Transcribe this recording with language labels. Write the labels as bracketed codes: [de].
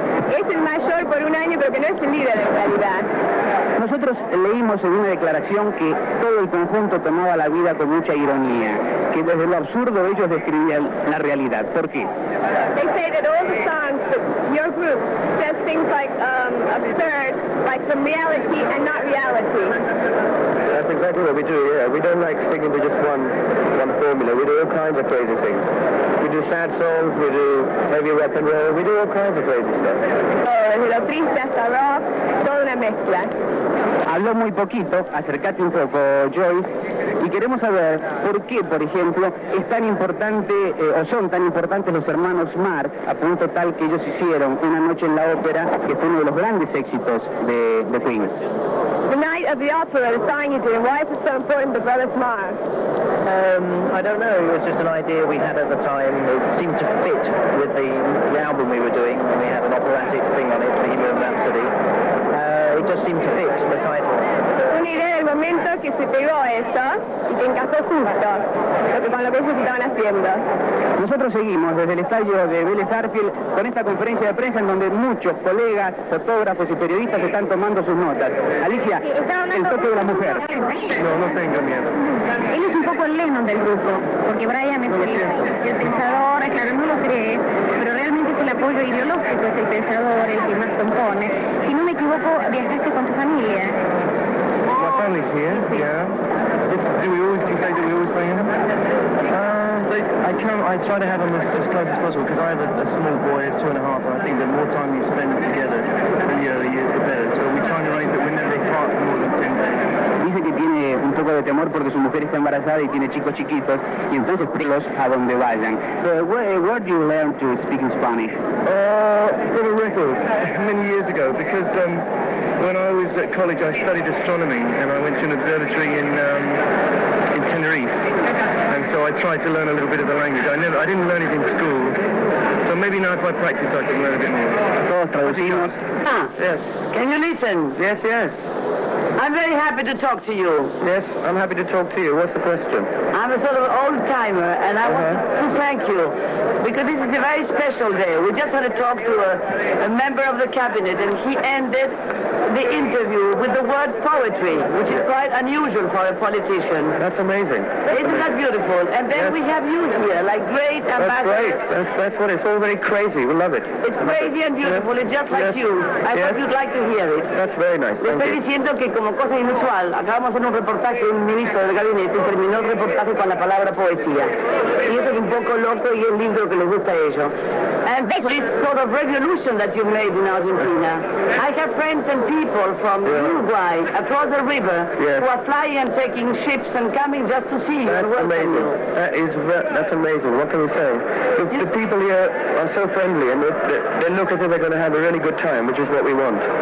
[es] Es el mayor por un año, pero que no es el líder en realidad. Nosotros leímos en una declaración que todo el conjunto tomaba la vida con mucha ironía, que desde lo absurdo ellos describían la realidad. ¿Por qué? [en] They say that all the songs that your group says things like absurd, like from reality and not reality. exactly what we do, yeah. We don't like sticking to just one formula. We do all kinds of crazy things. We do sad songs, we do heavy rock and roll, we do all kinds of crazy stuff. [es] Desde lo triste hasta rock, toda una mezcla. Habló muy poquito, acércate un poco, Joyce, y queremos saber por qué, por ejemplo, es tan importante, o son tan importantes los hermanos Marx, a punto tal que ellos hicieron Una noche en la ópera, que fue uno de los grandes éxitos de Queen. [en] The night of the opera, the song you're doing, why is it so important, the brothers Marx? I don't know, it was just an idea we had at the time. It seemed to fit with the album we were doing, and we had an operatic thing on it, Bohemian Rhapsody. It just seemed to fit the title. [es] Una idea del momento que se pegó eso y que encajó justo con lo que ellos estaban haciendo. Nosotros seguimos desde el estadio de Vélez Arfield con esta conferencia de prensa en donde muchos colegas, fotógrafos y periodistas están tomando sus notas. Alicia, el toque de la mujer. No tengo miedo. Él es un poco el Lennon del grupo, porque Brian es el pensador, claro, no lo cree, pero realmente es el apoyo ideológico, es el pensador, el que más compone. Si no me equivoco, viajaste con tu familia. [en] My family's here, yeah. Do you say that we always play in them? I try to have them as close as possible because I have a small boy of 2.5 and I think the more time you spend together the better. So we try to arrange that we're never apart for more than 10 days. [es] Dice que tiene un poco de temor porque su mujer está embarazada y tiene chicos chiquitos y entonces prilos a donde vayan. [en] Where do you learn to speak in Spanish? From a record many years ago because when I was at college I studied astronomy and I went to an observatory in Tenerife, and so I tried to learn a little bit of the language. I didn't learn it in school, so maybe now if I practice I can learn a bit more. [es] Todos traducimos. [en] Yes. Can you listen? Yes. I'm very happy to talk to you. Yes, I'm happy to talk to you. What's the question? I'm a sort of old-timer, and I want to thank you, because this is a very special day. We just had a talk to a member of the cabinet, and he ended the interview with the word poetry, which is quite unusual for a politician. That's amazing. Isn't that beautiful? And then we have you here, like great ambassadors. That's great. That's what it's all very crazy. We love it. It's crazy and beautiful. It's just like you. I thought you'd like to hear it. That's very nice. [es] Le estoy diciendo que como cosa inusual, acabamos de hacer un reportaje de un ministro del gabinete y terminó el reportaje con la palabra poesía. Y eso es un poco loco y es lindo que les gusta a ellos. [en] And this sort of revolution that you made in Argentina. I have friends and people from Uruguay across the river who are flying and taking ships and coming just to see you and welcome you. That's amazing. What can we say? The people here are so friendly and they look as if they're going to have a really good time, which is what we want.